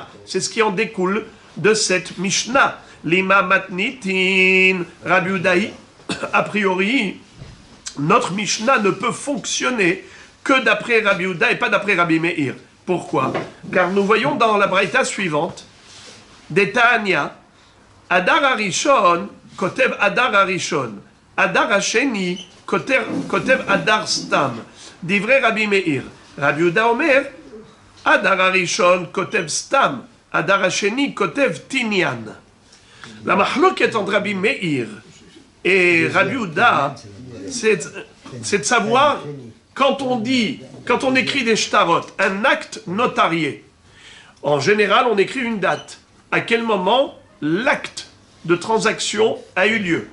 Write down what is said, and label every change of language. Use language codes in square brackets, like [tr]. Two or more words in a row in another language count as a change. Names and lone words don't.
[fr] C'est ce qui en découle de cette Mishnah. [he] לימא מתניתין [fr] Rabbi Udaï. A priori, notre Mishnah ne peut fonctionner que d'après Rabbi Uda et pas d'après Rabbi Meir. Pourquoi? Car nous voyons dans la braïta suivante, des [he] תניא, אדר הראשון, כותב אדר ראשון, אדר השני, כותב אדר סתם. דברי רבי מאיר. רבי יהודה אומר, אדר הראשון, כותב סתם, אדר השני, כותב תניין. [fr] La mahloket entre Rabbi Meir et Rabbi Uda, c'est de savoir, quand on écrit des shtarot, un acte notarié, en général, on écrit une date. À quel moment l'acte de transaction a eu lieu?